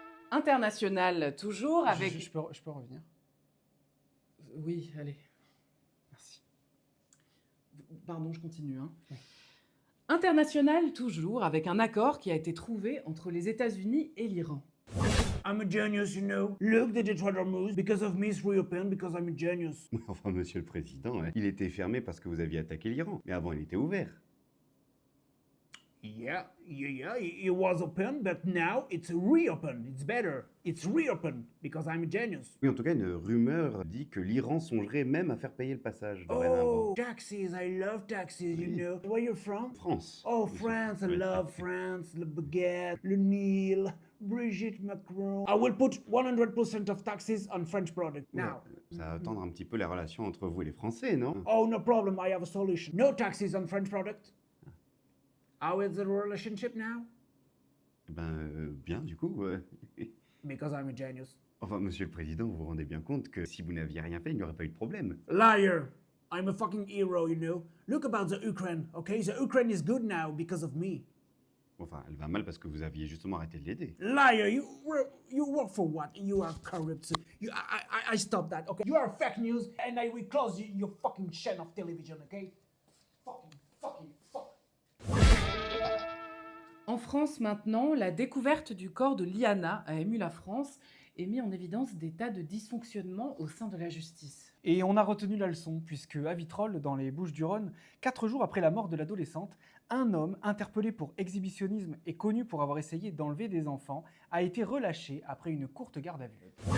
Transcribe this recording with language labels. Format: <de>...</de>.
<fr>International toujours avec... Je peux revenir? Oui, allez. Merci. Pardon, je continue. International toujours avec un accord qui a été trouvé entre les États-Unis et l'Iran.</fr> <en>I'm a genius, you know. Look, they did try to move because of me, it's reopened because I'm a genius.</en> <fr>Oui, enfin, monsieur le président, il était fermé parce que vous aviez attaqué l'Iran. Mais avant, il était ouvert.</fr> <en>Yeah, it was open, but now it's reopened. It's better. It's reopened because I'm a genius.</en> <fr>Oui, en tout cas, une rumeur dit que l'Iran songerait même à faire payer le passage dorénavant.</fr> <en>Oh, taxes, I love taxes, you know. Where you from?</en> <fr>France. Oh, monsieur.</fr> <en>France, I</en> <fr>Oui.</fr> <en>love France,</en> <fr>le baguette, le Nil,</fr> <en>Brigitte Macron. I will put 100% of taxes on French product now.</en> <fr>Ça va tendre un petit peu la relation entre vous et les Français, non?</fr> <en>Oh, no problem, I have a solution. No taxes on French product. How is the relationship now?</en> <fr>Bien, du coup.</fr> <en>Because I'm a genius.</en> <fr>Enfin, monsieur le président, vous vous rendez bien compte que si vous n'aviez rien fait, il n'y aurait pas eu de problème.</fr> <en>Liar! I'm a fucking hero, you know. Look about the Ukraine, okay? The Ukraine is good now because of me.</en> <fr>Enfin, elle va mal parce que vous aviez justement arrêté de l'aider.</fr> <en>Liar! You work for what? You are corrupt. I stop that, okay? You are fake news, and I will close your fucking chain of television, okay? Fucking fuck.</en> <fr>En France maintenant, la découverte du corps de Liana a ému la France et mis en évidence des tas de dysfonctionnements au sein de la justice. Et on a retenu la leçon, puisque à Vitrolles, dans les Bouches-du-Rhône, 4 jours après la mort de l'adolescente, un homme interpellé pour exhibitionnisme et connu pour avoir essayé d'enlever des enfants a été relâché après une courte garde à vue.</fr>